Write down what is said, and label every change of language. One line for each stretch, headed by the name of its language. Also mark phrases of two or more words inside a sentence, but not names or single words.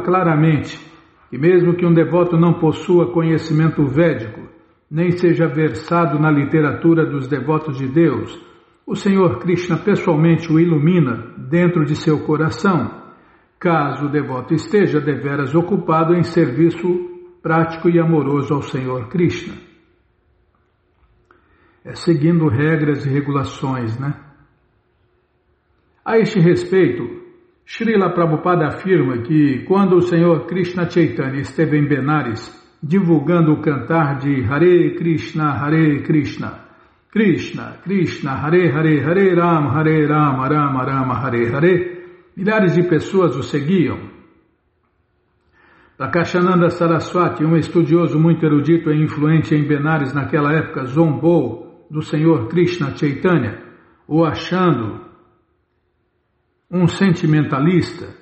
Portuguese: claramente que mesmo que um devoto não possua conhecimento védico, nem seja versado na literatura dos devotos de Deus, o Senhor Krishna pessoalmente o ilumina dentro de seu coração, caso o devoto esteja deveras ocupado em serviço prático e amoroso ao Senhor Krishna. Seguindo regras e regulações, A este respeito, Srila Prabhupada afirma que quando o Senhor Krishna Chaitanya esteve em Benares, divulgando o cantar de
Sanskrit: हरे कृष्ण, कृष्ण, कृष्ण, हरे हरे, हरे राम, राम राम, हरे हरे,
Portuguese: milhares de pessoas o seguiam. Prakashananda Saraswati, um estudioso muito erudito e influente em Benares naquela época, zombou do Senhor Krishna Chaitanya, o achando um sentimentalista.